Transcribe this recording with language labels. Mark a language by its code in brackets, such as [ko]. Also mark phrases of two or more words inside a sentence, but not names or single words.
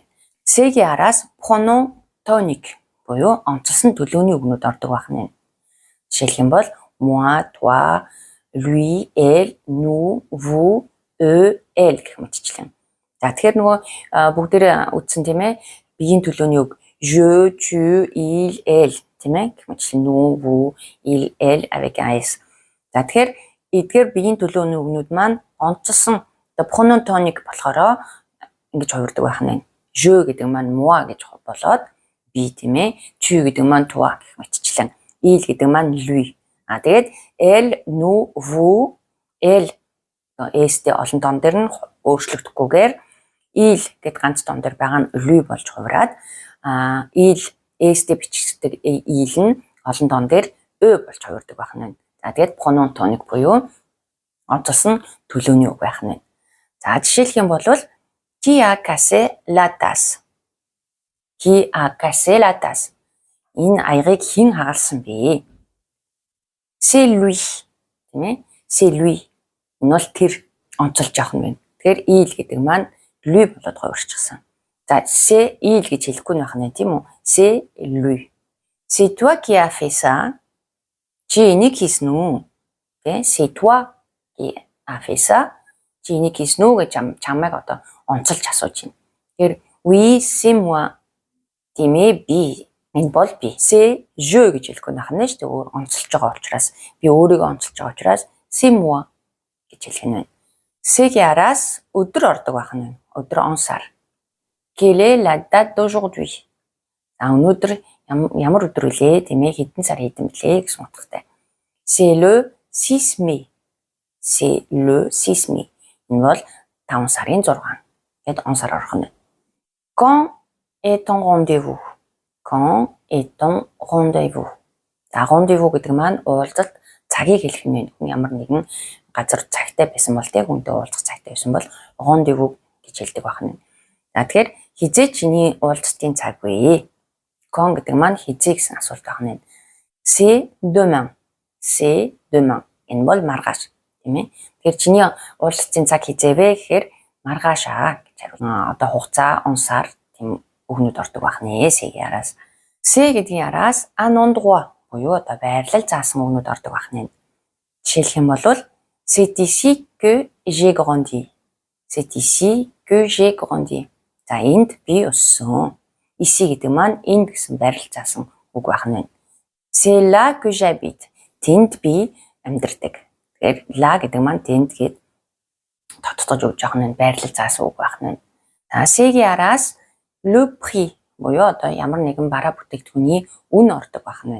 [mn] C-ийн араас [fr] pronom tonique [mn] буюу онцлсон төлөөний үгнүүд ордог байх нь. Жишээлх юм бол [fr] moi, toi, lui, elle, nous, vous, eux, elle [mn] гэх мэтчлэн. За тэгэхээр нөгөө бүгдээр үтсэн тийм ээ биеийн төлөөний үг [fr] je, tu, il, elle [mn] тийм ээ гэх мэтчлэн [fr] nous, vous, il, elle avec un s. [mn] За тэгэхээр эдгээр биеийн төлөөний үгнүүд маань онцлсон [fr] pronom tonique [mn] болохоор ингэж хувирдаг байх нь. Je гэдэг маань moi гэж болоод би тийм ээ. Tu гэдэг маань toi гэх мэтчлэн. Il гэдэг маань lui. Тэгээд [fr] elle, nous, vous, elle [mn] s-тэй олон тоон дээр нь өөрчлөгдөхгүйгээр il гэд ганц тоон дээр байгаа нь lui болж хувираад il s-тэй бичигддэг il нь олон тоон дээр ö болж хувирдаг байх нь. За тэгээд [fr] pronom tonique [mn] буюу онцлсон төлөөний үг байх нь. За жишээлх юм бол [fr] qui a cassé la tasse. Qui a cassé la tasse. [mn] Энэ аягийг хэн хагалсан бэ? [fr] C'est lui. [mn] Тийм ээ? [fr] C'est lui. [mn] Энэ бол тэр онцолж явах нь байна. Тэгэхээр il гэдэг маань lui болоод хувирчихсан. За [fr] c'est il [mn] гэж хэлэхгүй байх нь тийм үү? [fr] C'est lui. C'est toi qui as fait ça. [mn] Чи энийг хийсэн үү? Тэ? [fr] C'est toi qui as fait ça. [mn] Чи энийг хийсэн үү гэж чамайг одоо онцолж асууж байна. [fr] Тэгэхээр oui, c'est moi. [mn] Тийм ээ би. Энэ бол би. [fr] C'est je [mn] гэж хэлэхгүй байх нь шүү дээ. Өөр онцолж байгаа учраас би өөрийгөө онцолж байгаа учраас [fr] c'est moi [mn] гэж хэлэх нь байна. C-ийн араас өдөр ордог байх нь. Өдөр он сар. [fr] Quelle est la date d'aujourd'hui? [mn] За өнөөдөр ямар өдөр вэ? Тийм ээ хэдэн сар хэдэн блэ гэсэн утгатай. [fr] C'est le 6 mai. C'est le 6 mai. [mn] Энэ бол 5 сарын 6 гэд он сар орох нь. [fr] Quand est ton rendez-vous? Quand est ton rendez-vous? [mn] За rendez-vous гэдэг маань уулзалт цагийг хэлэх нь ямар нэгэн газар цагтай байсан бол тэг хүнтэй уулзах цагтай байсан бол rendez-vous гэж хэлдэг байна. За тэгэхээр хизээ чиний уулзалтын цаг вэ? Quand гэдэг маань хизээ гэсэн асуулт байна. [fr] C'est demain. C'est demain. [mn] Энэ бол маргааш тийм ээ. Тэгэхээр чиний уулзалтын цаг хизээ вэ гэхээр маргааш гэж хариулна. Одоо хугацаа, он сар тийм үгнүүд ордог байх нэ C-гийн араас. C гэдгийн араас [fr] un endroit [mn] буюу одоо байрлал заасан үгнүүд ордог байх нэ. Жишээлх юм бол [fr] c'est ici que j'ai grandi. C'est ici que j'ai grandi. [mn] За энд би өссөн. Ici гэдэг маань энд гэсэн байрлал заасан үг байх нэ. [fr] C'est là que j'habite. [mn] Тэнд би амьдардаг. Тэгэхээр là гэдэг маань тэнд гээд тодтогч өгч явах нь байрлал заасан үг байх нэ. За C-гийн араас [fr] le prix [mn] буюу одоо ямар нэгэн бараа бүтээгдэхүүний үн ордог байх нь.